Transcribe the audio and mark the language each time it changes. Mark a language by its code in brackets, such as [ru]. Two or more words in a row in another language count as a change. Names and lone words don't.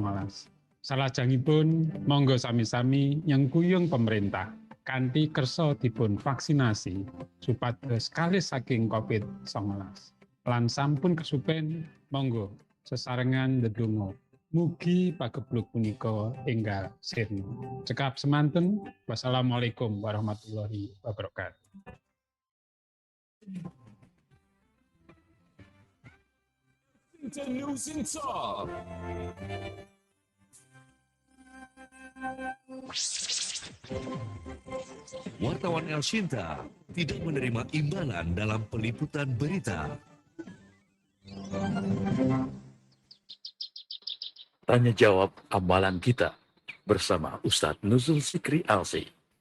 [jv] Salajengipun monggo sami-sami nyengkuyung pemerintah kanthi kersa dipun vaksinasi supados kalih saking COVID-19. Lan sampun kesupen monggo sesarengan ndedonga mugi pageblug punika enggal sirna. Cekap semanten. [ar] والسلام عليكم ورحمة الله وبركاته. [en] News in Talk. [id] Wartawan El Shinta tidak menerima imbalan dalam peliputan berita. Tanya jawab amalan kita bersama Ustadz Nuzul Zikri Alsi.